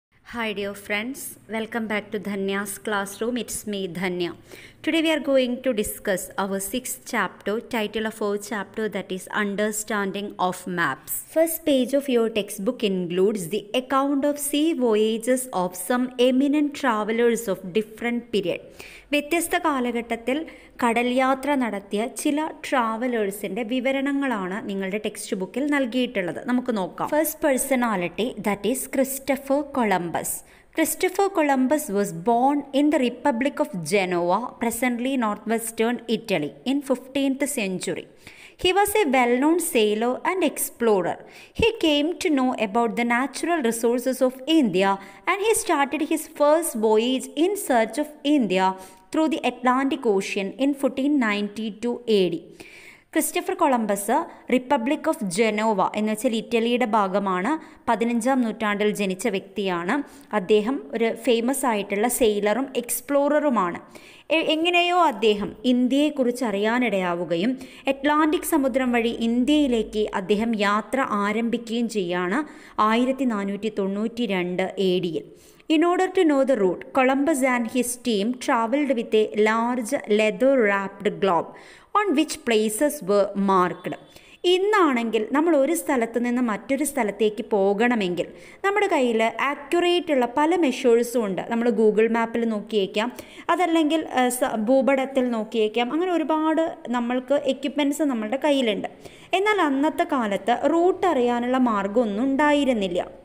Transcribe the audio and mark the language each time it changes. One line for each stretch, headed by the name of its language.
English: Hi dear friends, welcome back to Dhanya's classroom. It's me Dhanya. Today we are going to discuss our 6th chapter, title of our chapter that is Understanding of Maps. First page of your textbook includes the account of sea voyages of some eminent travelers of different period.
Malayalam: വ്യത്യസ്ത കാലഘട്ടത്തിൽ കടൽ യാത്ര നടത്തിയ ചില ട്രാവലേഴ്സിൻ്റെ വിവരണങ്ങളാണ് നിങ്ങളുടെ text ബുക്കിൽ നൽകിയിട്ടുള്ളത്. നമുക്ക് നോക്കാം.
English: First personality that is Christopher Columbus. Christopher Columbus was born in the Republic of Genoa, presently northwestern Italy, in 15th century. He was a well-known sailor and explorer. He came to know about the natural resources of India and he started his first voyage in search of India through the Atlantic Ocean in 1492 AD.
Malayalam: Christopher Columbus republic of Genoa എന്ന് വെച്ചാൽ ഇറ്റലിയുടെ ഭാഗമാണ്. 15-ാം നൂറ്റാണ്ടിൽ ജനിച്ച വ്യക്തിയാണ്. അദ്ദേഹം ഒരു famous ആയിട്ടുള്ള സെയിലറും എക്സ്പ്ലോററുമാണ്. എങ്ങനെയോ അദ്ദേഹം ഇന്ത്യയെക്കുറിച്ച് അറിയാനിടയാവുകയും അറ്റ്ലാന്റിക് സമുദ്രം വഴി ഇന്ത്യയിലേക്ക് അദ്ദേഹം യാത്ര ആരംഭിക്കുകയും ചെയ്യാണ് 1492 AD.
English: In order to know the route, Columbus and his team traveled with a large leather-wrapped globe on which places were marked.
Malayalam: ഇന്നാണെങ്കിൽ നമ്മൾ ഒരു സ്ഥലത്ത് നിന്ന് മറ്റൊരു സ്ഥലത്തേക്ക് പോകണമെങ്കിൽ നമ്മുടെ കയ്യിൽ ആക്യുറേറ്റ് ഉള്ള പല മെഷേഴ്സും ഉണ്ട്. നമ്മൾ ഗൂഗിൾ മാപ്പിൽ നോക്കിയേക്കാം, അതല്ലെങ്കിൽ ഭൂപടത്തിൽ നോക്കിയേക്കാം. അങ്ങനെ ഒരുപാട് നമ്മൾക്ക് എക്യുപ്മെൻറ്റ്സ് നമ്മളുടെ കയ്യിലുണ്ട്. എന്നാൽ അന്നത്തെ കാലത്ത് റൂട്ട് അറിയാനുള്ള മാർഗ്ഗമൊന്നും ഉണ്ടായിരുന്നില്ല.